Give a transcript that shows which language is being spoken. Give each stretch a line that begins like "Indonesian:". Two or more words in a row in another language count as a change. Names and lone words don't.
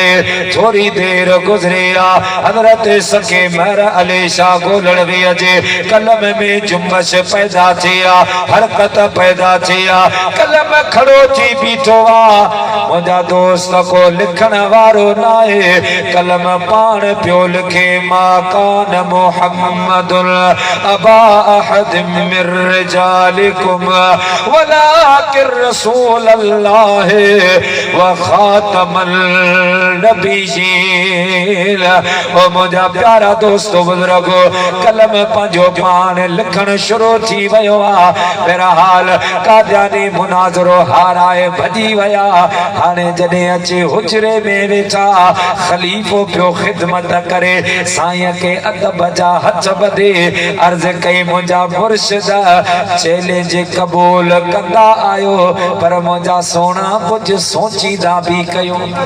Sindhi: थोरी देर गुज़रे आहे, हज़रत सखे महर अली शाह गोलड़वी जे कलम में जुम्बश पैदा थी आहे, हरकत पैदा थी आहे, कलम खड़ो थी बीठो आहे। मुंहिंजा दोस्त को लिखण वारो न आहे, कलम पाण पियो लिखे,
Arabic: ما كان محمد أبا أحد من رجالكم ولكن رسول الله وخاتم النبيين.
Sindhi: ओ मुंहिंजा प्यारा दोस्तो बुज़ुर्गो, कलम पंहिंजो पाण लिखण शुरू थी वियो आहे। बहरहाल कादियानी मुनाज़रो हाराए भॼी विया। हाणे जॾहिं अचे हुजरे में वेठा, खलीफ़ो पियो ख़िदमत करे, साईं के अदब जा हथ बधे अर्ज़ कई, मुंहिंजा मुर्शिद चैलेंज क़बूल कंदा आयो, पर मुंहिंजा सोना कुझु सोचींदा बि कयो।